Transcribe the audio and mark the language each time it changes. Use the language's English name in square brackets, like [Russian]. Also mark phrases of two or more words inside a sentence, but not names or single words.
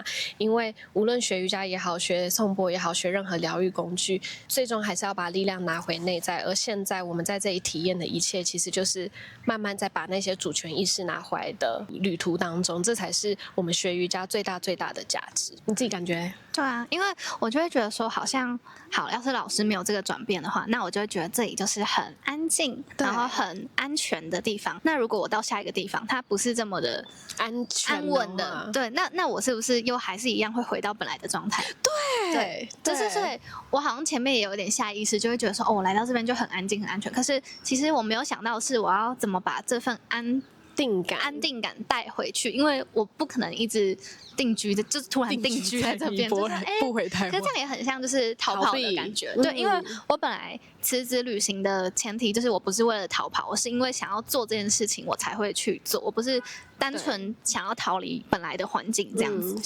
[Chinese] 因為無論學瑜伽也好，學頌缽也好，學任何療癒工具，最終還是要把力量拿回內在。而現在我們在這裡體驗的一切，其實就是慢慢在把那些主權意識拿回來的旅途當中，這才是我們學瑜伽最大最大的價值。你自己感覺？对啊，因为我就會覺得說，好像好，要是老師沒有這個轉變的話，那我就會覺得這裡就是很安靜，然後很安全的地方。那如果我到下一個地方，它不是這麼的安穩的，對，那我是不是又還是一樣會回到本來的狀態？對，就是所以，我好像前面也有點下意識，就會覺得說，哦，我來到這邊就很安靜、很安全。可是其實我沒有想到的是，我要怎麼把這份安定感帶回去，因為我不可能一直定居的，就是突然定居在這邊，就是不回台灣。可是這樣也很像就是逃跑的感覺，對，因為我本來辭職旅行的前提就是我不是為了逃跑，我是因為想要做這件事情我才會去做，我不是單純想要逃離本來的環境這樣子，